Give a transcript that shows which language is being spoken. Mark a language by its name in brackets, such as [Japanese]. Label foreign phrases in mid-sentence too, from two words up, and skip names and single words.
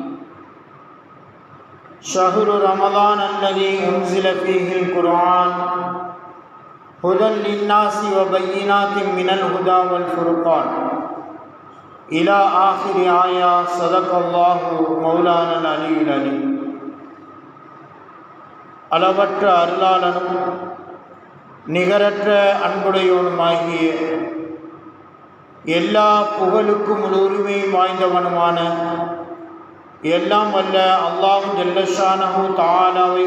[Arabic] شهر رمضان الذي أنزل فيه القرآن هدى للناس وبينات من الهدى والفرقان إلى آخر آية. صدق الله مولانا العلي العليم. [Tamil] அளவற்ற அருளாளனும் நிகரற்ற அன்புடையோனுமாகிய எல்லா புகழுக்கும் உரிமையும் வாய்ந்தவனுமான எல்லாம் வல்ல [Arabic] الله جل شأنه تعالى